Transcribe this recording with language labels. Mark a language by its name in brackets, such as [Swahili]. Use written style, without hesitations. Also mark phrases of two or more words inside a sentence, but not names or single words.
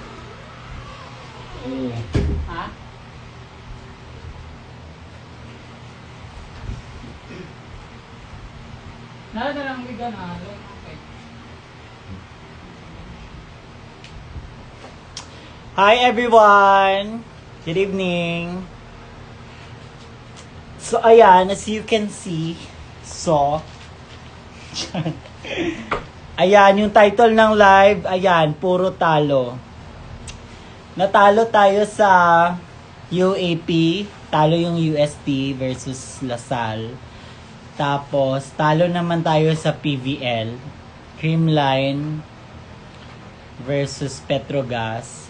[Filipino] Oo. Ha? Nala na lang bigan ha. Okay. [English] Hi everyone! Good evening! So ayan, as you can see, [Filipino] ayan, yung title ng live, ayan, puro talo. Natalo tayo sa UAP, talo yung UST versus Lasal. Tapos, talo naman tayo sa PVL, Creamline versus Petrogas.